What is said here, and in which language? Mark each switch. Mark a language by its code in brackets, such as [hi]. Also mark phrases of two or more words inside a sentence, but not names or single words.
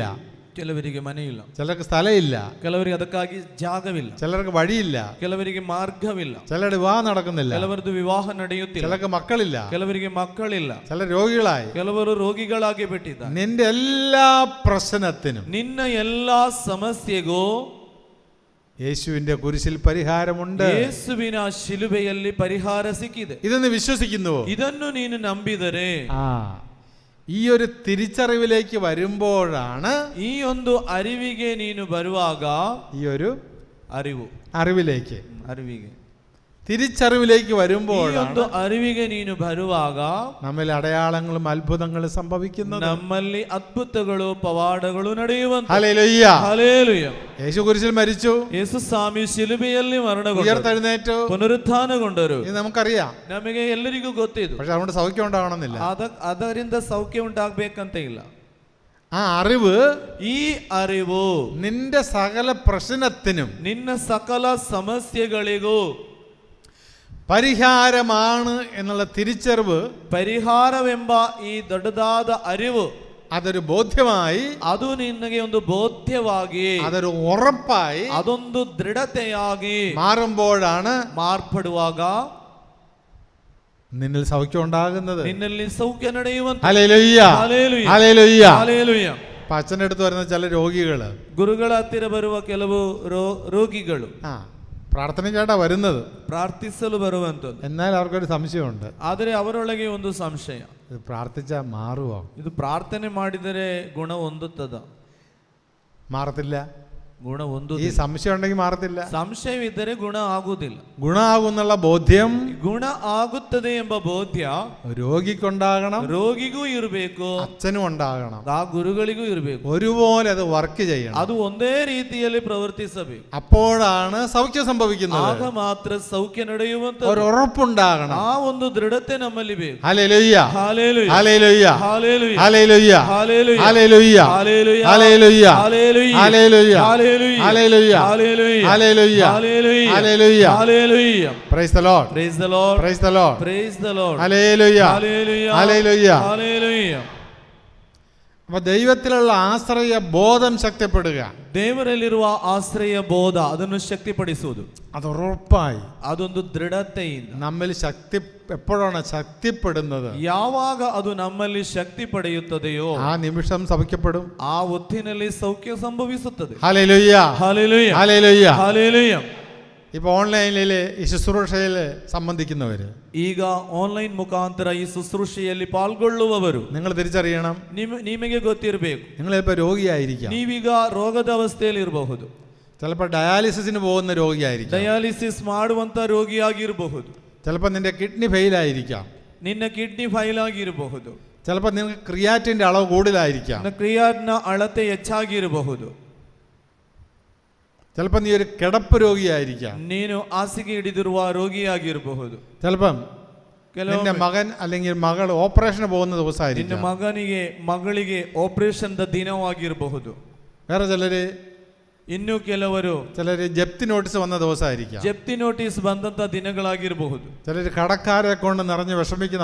[kn] ಕೆಲವರಿಗೆ ಮನೆಯಿಲ್ಲ, [ml] ചിലർക്ക് സ്ഥലമില്ല, [kn] ಕೆಲವರಿಗೆ ಅದಕ್ಕಾಗಿ ಜಾಗವಿಲ್ಲ, [ml] ചിലർക്ക് വഴിയില്ല, [kn] ಕೆಲವರಿಗೆ ಮಾರ್ಗವಿಲ್ಲ, [ml] ചിലരുടെ വിവാഹം നടക്കുന്നില്ല, [kn] ಕೆಲವರದು ವಿವಾಹ ನಡೆಯುತ್ತಿಲ್ಲ, [ml] ചിലർക്ക് മക്കളില്ല, [kn] ಕೆಲವರಿಗೆ ಮಕ್ಕಳಿಲ್ಲ, [ml] ചില രോഗികളായി. [kn] ಕೆಲವರು ರೋಗಿಗಳಾಗಿ ಬಿಟ್ಟಿದ್ದಾರೆ. [ml] നിന്റെ എല്ലാ പ്രശ്നത്തിനും [kn] ನಿನ್ನ ಎಲ್ಲಾ ಸಮಸ್ಯೆಗೂ [ml] യേശുവിന്റെ കുരിശിൽ പരിഹാരമുണ്ട്. [kn] ಯೇಸುವಿನ ಶಿಲುಬೆಯಲ್ಲಿ ಪರಿಹಾರ ಸಿಕ್ಕಿದೆ. [ml] ഇതെന്ന് വിശ്വസിക്കുന്നുവോ? [kn] ಇದನ್ನು ನೀನು ನಂಬಿದರೆ, [ml] ഈ ഒരു തിരിച്ചറിവിലേക്ക് വരുമ്പോഴാണ്, [kn] ಈ ಒಂದು ಅರಿವಿಗೆ ನೀನು ಬರುವಾಗ, [ml] ഈ ഒരു അറിവിലേക്ക് തിരിച്ചറിവിലേക്ക് വരുമ്പോഴാണ് [kn] ಅರಿವಿಗೆ ನೀನು ಬರುವಾಗ [ml] നമ്മിൽ അടയാളങ്ങളും അത്ഭുതങ്ങളും സംഭവിക്കുന്നത്, [kn] ನಮ್ಮಲ್ಲಿ ಅದ್ಭುತಗಳು ಪವಾಡಗಳು ನಡೆಯುವಂತೆ. [ml] ഹല്ലേലൂയ, ഹല്ലേലൂയ. യേശു കുരിശിൽ മരിച്ചു, [kn] യേಸು ಸ್ವಾಮಿ ಶಿಲುಬೆಯಲ್ಲಿ ಮರಣಗೊಂಡರು, [ml] ഉയർത്തെഴുന്നേറ്റു, [kn] ಪುನರುತ್ಥಾನಗೊಂಡರು. [ml] ഇത് നമുക്കറിയാം, [kn] ನಮಗೆ ಎಲ್ಲರಿಗೂ ಗೊತ್ತಿದೆ. [ml] പക്ഷെ അതുകൊണ്ട് സൗഖ്യം ഉണ്ടാകണമെന്നില്ല. [kn] ಅದರಿಂದ ಸೌಖ್ಯ ಉಂಟಾಗಬೇಕಂತ ಇಲ್ಲ. [ml] ആ അറിവ്, [kn] ಈ ಅರಿವು [ml] നിന്റെ സകല പ്രശ്നത്തിനും [kn] ನಿನ್ನ ಸಕಲ ಸಮಸ್ಯೆಗಳಿಗೂ [ml] പരിഹാരമാണ് എന്നുള്ള തിരിച്ചറിവ്, [kn] ಪರಿಹಾರವೆಂಬ ಈ ದೊಡ್ಡದಾದ ಅರಿವು, [ml] അതൊരു ബോധ്യമായി, [kn] ಅದು ನಿನಗೆ ಒಂದು ಬೋಧ್ಯವಾಗಿ, [ml] അതൊരു ഉറപ്പായി, [kn] ಅದೊಂದು ದೃಢತೆಯಾಗಿ [ml] മാറുമ്പോഴാണ് [kn] ಮಾರ್ಪಡುವಾಗ [ml] നിന്നിൽ സൗഖ്യം ഉണ്ടാകുന്നത്. [kn] ನಿನ್ನಲ್ಲಿ ಸೌಖ್ಯ ನಡೆಯುವಂತೆ. [ml] ഹല്ലേലൂയ, ഹല്ലേലൂയ, ഹല്ലേലൂയ. ഹല്ലേലൂയ. അച്ഛൻ്റെ അടുത്ത് വരുന്ന ചില രോഗികള്, [kn] ಗುರುಗಳ ಹತ್ತಿರ ಬರುವ ಕೆಲವು ರೋಗಿಗಳು [ml] പ്രാർത്ഥനയ്ക്കായിട്ടാ വരുന്നത്, [kn] ಪ್ರಾರ್ಥಿಸಲು ಬರುವಂತದ್ದು. [ml] എന്നാൽ അവർക്കൊരു സംശയമുണ്ട്, [kn] ಆದರೆ ಅವರೊಳಗೆ ಒಂದು ಸಂಶಯ, [ml] ഇത് പ്രാർത്ഥിച്ചാൽ മാറുമോ? [kn] ಇದು ಪ್ರಾರ್ಥನೆ ಮಾಡಿದರೆ ಗುಣ ಹೊಂದುತ್ತದ? [ml] മാറത്തില്ല. [kn] ಗುಣ ಒಂದು [ml] ഈ സംശയം ഉണ്ടെങ്കിൽ മാറത്തില്ല. [kn] ಸಂಶಯವಿದ್ದರೆ ಗುಣ ಆಗುವುದಿಲ್ಲ. [ml] ഗുണമാകുന്നുള്ള ബോധ്യം [kn] ಗುಣ ಆಗುತ್ತದೆ ಎಂಬ ಬೋಧ್ಯ [ml] രോഗിക്കുണ്ടാകണം, [kn] ರೋಗಿಗೂ ಇರಬೇಕು, [ml] അച്ഛനും ഉണ്ടാകണം. [kn] ಆ ಗುರುಗಳಿಗೂ ಇರಬೇಕು. [ml] ഒരുപോലെ അത് വർക്ക് ചെയ്യണം. [kn] ಅದು ಒಂದೇ ರೀತಿಯಲ್ಲಿ ಪ್ರವರ್ತಿಸಬೇಕು. [ml] അപ്പോഴാണ് സൗഖ്യം സംഭവിക്കുന്നത്. [kn] ಆಗ ಮಾತ್ರ ಸೌಖ್ಯ ನಡೆಯುವಂತ [ml] ഒരു ഉറപ്പുണ്ടാകണം. [kn] ಆ ಒಂದು ದೃಢತೆ ನಮ್ಮಲ್ಲಿ ಬೇಕು. [ml] ഹല്ലേലൂയ, ഹല്ലേലൂയ, ഹല്ലേലൂയ, ഹല്ലേലൂയ, ഹല്ലേലൂയ, ഹല്ലേലൂയ, ഹല്ലേലൂയ, ഹല്ലേലൂയ, ഹല്ലേലൂയ, ഹല്ലേലൂയ, ഹല്ലേലൂയ, ഹല്ലേലൂയ, ഹല്ലേലൂയ, ഹല്ലേലൂയ, ഹല്ലേലൂയ, ഹല്ലേലൂയ, ഹല്ലേലൂയ, ഹല്ലേലൂയ. [en] Praise the Lord, Praise the Lord, Praise the Lord, Praise the Lord, [ml] ഹല്ലേലൂയ, ഹല്ലേലൂയ, ഹല്ലേലൂയ, ഹല്ലേലൂയ. അപ്പൊ ദൈവത്തിലുള്ള ആശ്രയ ബോധം ശക്തിപ്പെടുക, [kn] ದೇವರಲ್ಲಿರುವ ಆಶ್ರಯ ಬೋಧ ಅದನ್ನು ಶಕ್ತಿಪಡಿಸುವುದು, [ml] അത് ഉറപ്പായി [kn] ಅದೊಂದು ದೃಢತೆಯಿಂದ [ml] നമ്മിൽ എപ്പോഴാണ് ശക്തിപ്പെടുന്നത്, [kn] ಯಾವಾಗ ಅದು ನಮ್ಮಲ್ಲಿ ಶಕ್ತಿ ಪಡೆಯುತ್ತದೆಯೋ [ml] ആ നിമിഷം സൗഖ്യപ്പെടും. [kn] ಆ ಹೊತ್ತಿನಲ್ಲಿ ಸೌಖ್ಯ ಸಂಭವಿಸುತ್ತದೆ. [ml] ഹല്ലേലൂയ, ഹല്ലേലൂയ, ഹല്ലേലൂയ. ഹല്ലേലൂയ. ഇപ്പൊ ഓൺലൈനിൽ ഈ ശുശ്രൂഷയിൽ സംബന്ധിക്കുന്നവര്, [kn] ಈಗ ಆನ್ಲೈನ್ ಮುಖಾಂತರ ಈ ಶುಶ್ರೂಷೆಯಲ್ಲಿ ಪಾಲ್ಗೊಳ್ಳುವವರು, [ml] നിങ്ങൾ തിരിച്ചറിയണം, [kn] ನಿಮಗೆ ಗೊತ್ತಿರಬೇಕು, [ml] നിങ്ങളിപ്പോ രോഗിയായിരിക്കാം, [kn] ನೀವೀಗ ರೋಗದ ಅವಸ್ಥೆಯಲ್ಲಿ ಇರಬಹುದು, [ml] ചിലപ്പോൾ ഡയാലിസിസിന് പോകുന്ന രോഗിയായിരിക്കാം, [kn] ಡಯಾಲಿಸಿಸ್ ಮಾಡುವಂತ ರೋಗಿಯಾಗಿರಬಹುದು, [ml] ചിലപ്പോൾ നിന്റെ [en] kidney fail [ml] ആയിരിക്കാം, [kn] ನಿನ್ನ [en] kidney fail [kn] ಆಗಿರಬಹುದು, [ml] ചിലപ്പോൾ നിങ്ങൾക്ക് ക്രിയാറ്റിന്റെ അളവ് കൂടുതലായിരിക്കാം, [kn] ಕ್ರಿಯಾಟಿನ್ ಅಳತೆ ಹೆಚ್ಚಾಗಿರಬಹುದು, [ml] ചിലപ്പോൾ നീ ഒരു കിടപ്പ് രോഗിയായിരിക്കാം, [kn] ನೀನು ಹಾಸಿಗೆ ಹಿಡಿದಿರುವ ರೋಗಿಯಾಗಿರಬಹುದು, [ml] ചിലപ്പം നിന്റെ മകൻ അല്ലെങ്കിൽ മകൾ ഓപ്പറേഷന് പോകുന്ന [kn] ನಿನ್ನ [ml] ദിവസമായിരിക്കും, [kn] ಮಗಳಿಗೆ ಆಪರೇಷನ್ ದಿನವಾಗಿರಬಹುದು, [ml] വേറെ ചിലര് [kn] ಇನ್ನು ಕೆಲವರು [ml] ജപ്തി നോട്ടീസ് വന്ന ദിവസമായിരിക്കാം, [kn] ಜಪ್ತಿ ನೋಟಿಸ್ ಬಂದಂತ ದಿನಗಳಾಗಿರಬಹುದು, [ml] ചിലര് കടക്കാരെ കൊണ്ട് നിറഞ്ഞ് വിഷമിക്കുന്ന